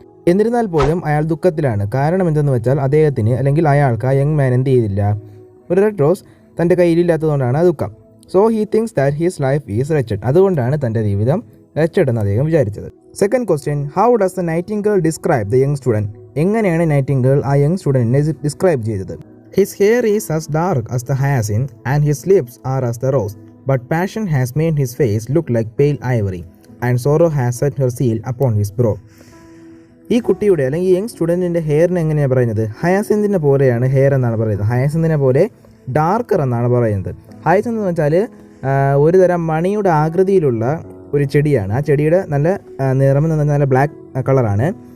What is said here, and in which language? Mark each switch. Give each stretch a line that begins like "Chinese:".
Malayalam: എന്നിരുന്നാൽ പോലും അയാൾ ദുഃഖത്തിലാണ്. കാരണം എന്തെന്ന് വെച്ചാൽ അദ്ദേഹത്തിന് അല്ലെങ്കിൽ അയാൾക്ക് ആ യങ് മാൻ എന്ത് ചെയ്തില്ല, ഒരു റെഡ് റോസ് തൻ്റെ കയ്യിലില്ലാത്തതുകൊണ്ടാണ് ആ ദുഃഖം.
English: So he thinks that his life is wretched.
Malayalam: അതുകൊണ്ടാണ് തൻ്റെ ജീവിതം wretched എന്ന് അദ്ദേഹം വിചാരിച്ചത്.
English: Second question, how does the nightingale describe the young student?
Malayalam: എങ്ങനെയാണ് നൈറ്റിംഗേൾ ആ യങ് സ്റ്റുഡൻറ്റിനെ ഡിസ്ക്രൈബ് ചെയ്തത്?
English: His hair is as dark as the hyacinth and his lips are as the rose, but passion has made his face look like pale ivory and sorrow has set her seal upon his brow.
Malayalam: ഈ കുട്ടിയുടെ അല്ലെങ്കിൽ young സ്റ്റുഡൻറ്റിൻ്റെ ഹെയറിന് എങ്ങനെയാണ് പറയുന്നത്? ഹയാസിന്തിനെ പോലെയാണ് hair എന്നാണ് പറയുന്നത്. ഹയാസിന്തിനെ പോലെ darker എന്നാണ് പറയുന്നത്. ഹയാസിന്ത് എന്ന് വെച്ചാൽ ഒരു തരം മണിയുടെ ആകൃതിയിലുള്ള ഒരു ചെടിയാണ്. ആ ചെടിയുടെ നല്ല നിറം എന്ന് പറഞ്ഞാൽ നല്ല ബ്ലാക്ക് കളറാണ്.